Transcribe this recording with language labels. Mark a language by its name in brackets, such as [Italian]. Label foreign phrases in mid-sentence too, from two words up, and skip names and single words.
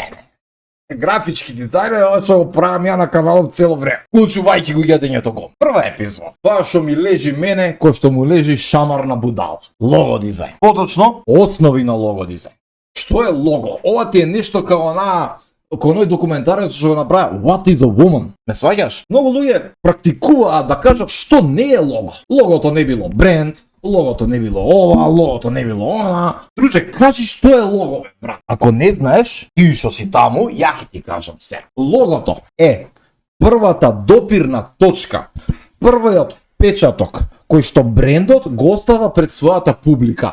[Macedonian] Графички дизајн е ова што го правам ја на каналот цело време. Вклучувајќи го јадењето го. Прва епизода. Тоа што ми лежи мене, кој што му лежи шамар на будал. Лого дизајн. Поточно, основи на лого дизајн. Што е лого? Ова ти е нешто како оној документарец што го направи What is a woman? Не сваѓаш? Многу луѓе практикуваат да кажат што не е лого. Логото не било бренд, логото не било ова, логото не било она. Друже, кажи што е лого, бе, брат. Ако не знаеш, ти што си таму, ја ќе ти кажам се. Логото е првата допирна точка, првиот печаток кој што брендот го остава пред својата публика.